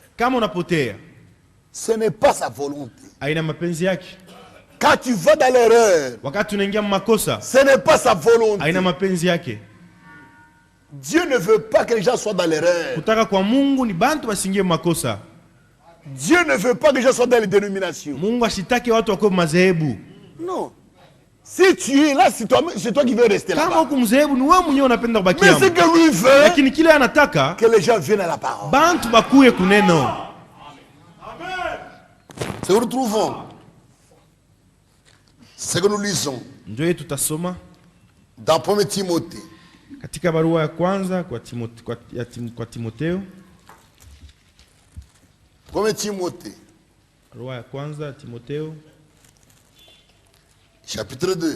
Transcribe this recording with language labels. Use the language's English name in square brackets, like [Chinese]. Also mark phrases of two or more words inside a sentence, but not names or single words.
[Swahili] Kama unapotea, [French] ce n'est pas sa volonté. [Swahili] haina mapenzi yake. [French] Quand tu vas dans l'erreur, [Swahili] Wakati unaingia makosa, [French] ce n'est pas sa volonté. [Swahili] haina mapenzi yake. [French] Dieu ne veut pas que les gens soient dans l'erreur. [Swahili] Kutaka kwa Mungu ni bantu basingie makosa. [French] Dieu ne veut pas que les gens soient dans les dénominations. [Swahili] Mungu ashitaki watu wako madhehebu. [French] Non. Si tu es là, c'est toi qui veux rester [Swahili] Kama [French] là-bas. [Swahili] uko mdhehebu ni wewe mwenyewe unapenda [French] Mais [Swahili] kubakia. [French] ce que lui veut, [Swahili] Lakini kile anataka [French] que les gens viennent à la parole. [Swahili] bantu bakuye kuneno. [French] Ce que nous trouvons, ce que nous lisons [Swahili] Ndio yetu tutasoma [French] dans 1 Timothée, [Swahili] katika barua ya kwanza kwa Timotheo. [French] 1 Timothée, [Swahili] Barua ya kwanza ya Timotheo [French] chapitre 2.